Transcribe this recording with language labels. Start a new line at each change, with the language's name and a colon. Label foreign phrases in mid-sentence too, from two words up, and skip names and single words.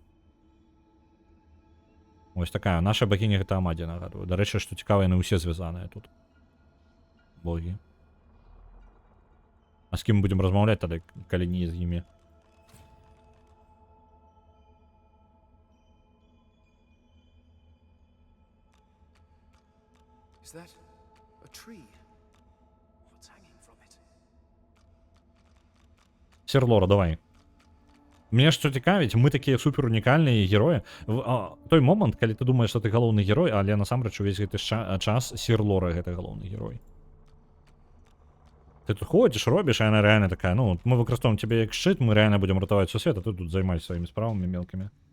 Ukrainian: Ось такая.
Belarusian: Наша богиня гэта Амадія, нагадую. Дарэчы, што цікава, яны ўсе звязаныя тут. Богі. А з кім мы будзем размаўляць тады, калі не з імі?
English: Is that a tree? What's hanging from it?
Belarusian: Серлора, давай. Мне што цікавіць, мы такія супер унікальныя героі. Той момант, калі ты думаеш, што ты галоўны герой, але насамрэч увесь гэты час Серлора гэта галоўны герой. Ты тут ходзіш, робіш, а яна рэальна такая, ну, мы выкарыстоўваем цябе як шчыт, мы рэальна будзем ратаваць сусвет, а ты тут займаешся сваімі справамі мелкімі.